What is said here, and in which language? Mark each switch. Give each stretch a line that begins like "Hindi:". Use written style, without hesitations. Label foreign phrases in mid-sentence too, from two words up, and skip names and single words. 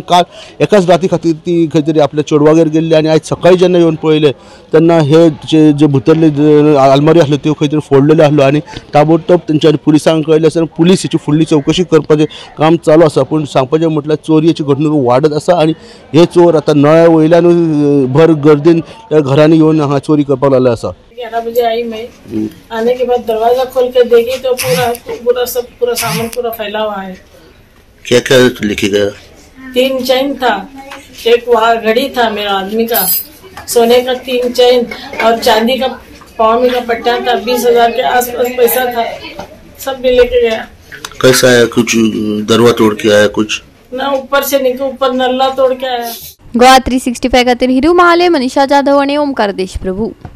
Konkani: काल एकाच राती खातीर ती खंय तरी आपल्या चेडवागेर गेल्ली आणि आयज सकाळी जेन्ना येवन पळयलें तेन्ना हे जे भितरले आलमारी आसल्यो त्यो खंय तरी फोडलेल्यो आसल्यो आणि ताबडतोब तेंच्यांनी पुलिसांक कळयलें आसा। पुलीस हेची फुडली चौकशी करपाचें काम चालू आसा। पूण सांगपाचें म्हटल्यार चोरयेची घडणूक वाडत आसा आणि हे चोर आतां नळ्या वयल्यानूय भर गर्दीन त्या घरांनी येवन हांगा चोरी करपाक लागले आसा।
Hindi: 11 बजे आई मैं आने के बाद दरवाजा खोल के देखी तो पूरा सामान पूरा फैला हुआ है। क्या क्या लेके गया? 3 चैन था, एक घड़ी था मेरा आदमी का, सोने का 3 चैन और चांदी का पाँव का पट्टा था। 20,000 के आसपास पैसा था, सब भी लेके गया। कैसा है? कुछ दरवाजा तोड़ के आया? कुछ ना ऊपर से निकल ऊपर नल्ला तोड़ के आया।
Konkani: गोवा 365 खातीर हिरू महाले, मनीषा जाधव आणि ओमकार देशप्रभू।